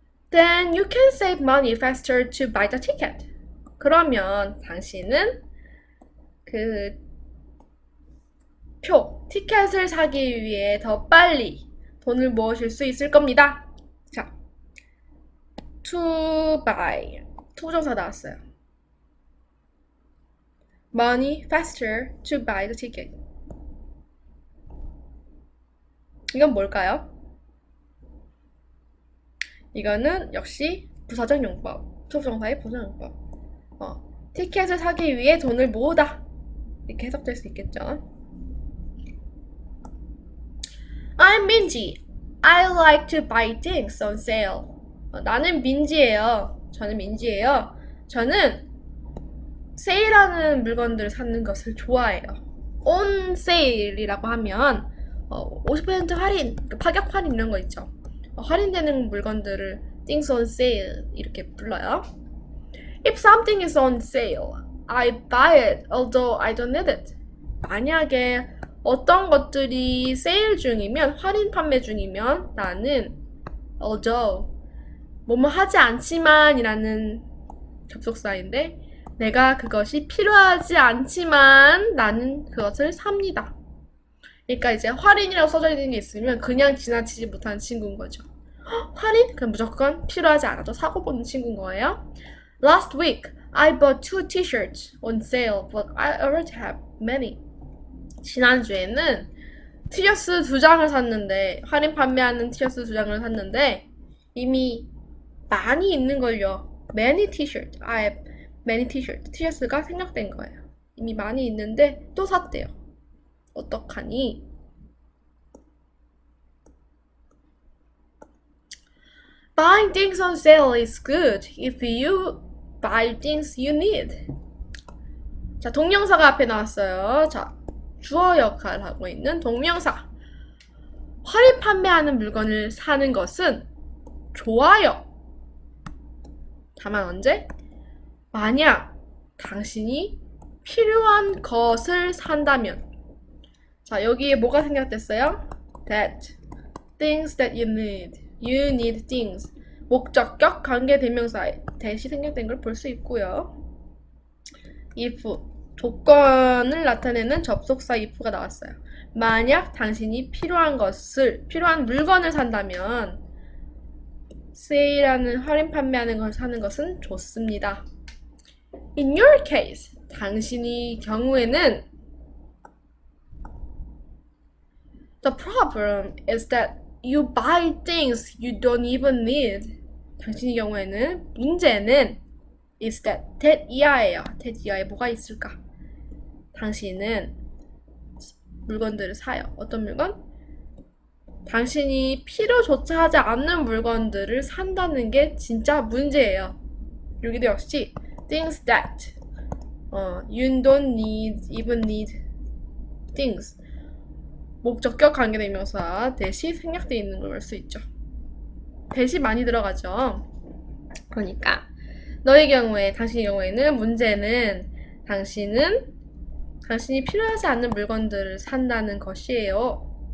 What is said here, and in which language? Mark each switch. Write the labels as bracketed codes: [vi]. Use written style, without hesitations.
[en] Then you can save money faster to buy the ticket. [ko] 그러면 당신은 티켓을 사기 위해 더 빨리 돈을 모으실 수 있을 겁니다. 자, to buy. 투부정사 나왔어요. [en] Money faster to buy the ticket. [ko] 이건 뭘까요? 이거는 역시 부사적 용법. 투부정사의 부사적 용법. 티켓을 사기 위해 돈을 모으다. 이렇게 해석될 수 있겠죠. [en] I'm Minji. I like to buy things on sale. [ko] 나는 민지예요. 저는 민지예요. 저는 세일하는 물건들을 사는 것을 좋아해요. On sale이라고 하면 50% 할인, 파격 할인 이런 거 있죠. 할인되는 물건들을 things on sale 이렇게 불러요. [en] If something is on sale, I buy it, although I don't need it. [ko] 만약에 어떤 것들이 세일 중이면, 할인 판매 중이면 나는 although 뭐뭐 하지 않지만 이라는 접속사인데 내가 그것이 필요하지 않지만 나는 그것을 삽니다. 그러니까 이제 할인이라고 써져 있는 게 있으면 그냥 지나치지 못하는 친구인 거죠. 할인? 그럼 무조건 필요하지 않아도 사고 보는 친구인 거예요. [en] Last week, I bought 2 t-shirts on sale, but I already have many. [ko] 지난주에는 티셔츠 2장을 샀는데, 할인 판매하는 티셔츠 2장을 샀는데 이미 많이 있는 걸요. [en] Many t-shirts. I have many t-shirts. [ko] 티셔츠가 생략된 거예요. 이미 많이 있는데 또 샀대요. 어떡하니? [en] Buying things on sale is good if you buy things you need. [ko] 자, 동명사가 앞에 나왔어요. 자, 주어 역할을 하고 있는 동명사. 할인 판매하는 물건을 사는 것은 좋아요. 다만 언제? 만약 당신이 필요한 것을 산다면. 자, 여기에 뭐가 생략됐어요? [en] That. Things that you need. You need things. [ko] 목적격 관계대명사 대시 생략된 걸 볼 수 있고요. [en] if. [ko] 조건을 나타내는 접속사 if가 나왔어요. 만약 당신이 필요한 물건을 산다면 세일하는 할인 판매하는 걸 사는 것은 좋습니다. [en] In your case, [ko] 당신의 경우에는 [en] The problem is that you buy things you don't even need. [ko] 당신의 경우에는 문제는 is that 이하예요. that 이하에 뭐가 있을까? 당신은 물건들을 사요. 어떤 물건? 당신이 필요조차 하지 않는 물건들을 산다는 게 진짜 문제예요. 여기도 역시 [en] things that you don't even need things. [ko] 목적격 관계대명사 대시 생략되어 있는 걸 볼 수 있죠. 대시 많이 들어가죠. 그러니까 너의 경우에, 당신의 경우에는 문제는 당신이 필요하지 않는 물건들을 산다는 것이에요.